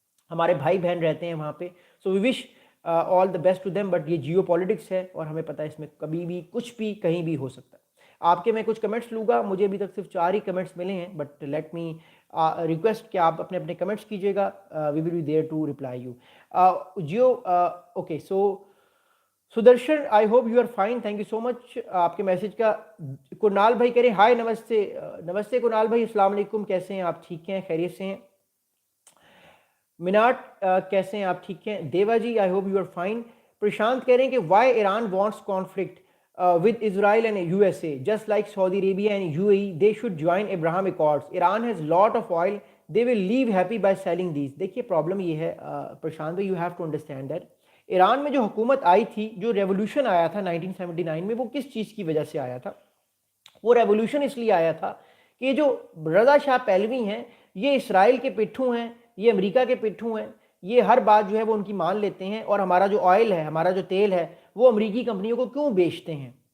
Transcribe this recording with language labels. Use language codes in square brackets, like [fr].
[ur] ہمارے بھائی بہن رہتے ہیں وہاں پہ، [en] So we wish all the best to them. [ur] But یہ جیو پالیٹکس ہے اور ہمیں پتہ ہے اس میں کبھی بھی کچھ بھی کہیں بھی ہو سکتا ہے۔ آپ کے میں کچھ کمنٹس لوں گا، مجھے ابھی تک صرف 4 ہی کمنٹس ملے ہیں، [en] but let me request [ur] کہ آپ اپنے اپنے کمنٹس کیجیے گا، [en] We will be there to reply you. [ur] Jio okay, so Sudarshan [en] I hope you are fine, thank you so much [ur] آپ کے میسج کا۔ کنال بھائی کہہ رہے ہیں ہائے، نمستے نمستے کنال بھائی، السلام علیکم، کیسے ہیں آپ؟ ٹھیک ہیں، خیریت سے ہیں؟ [en] مناٹ [ur] کیسے ہیں آپ؟ ٹھیک ہیں؟ [en] Deva ji I hope you are fine. Prashant [ur] کہہ رہے ہیں کہ [en] Why Iran wants conflict with Israel and USA, just like Saudi Arabia and UAE, they should join Abraham Accords. Iran has lot of oil, they will leave happy by selling these. [ur] دیکھیے problem یہ ہے پرشانت بھائی، [en] you have to understand that [ur] Iran میں جو حکومت آئی تھی، جو revolution آیا تھا 1979 میں، وہ کس چیز کی وجہ سے آیا تھا؟ وہ ریولوشن اس لیے آیا تھا کہ جو رضا شاہ پہلوی ہیں یہ اسرائیل کے پٹھوں ہیں، یہ امریکہ کے پٹھوں ہیں، یہ ہر بات جو ہے وہ ان کی مان لیتے ہیں، اور ہمارا جو آئل ہے، ہمارا جو تیل ہے، وہ امریکی کمپنیوں کو کیوں بیچتے ہیں؟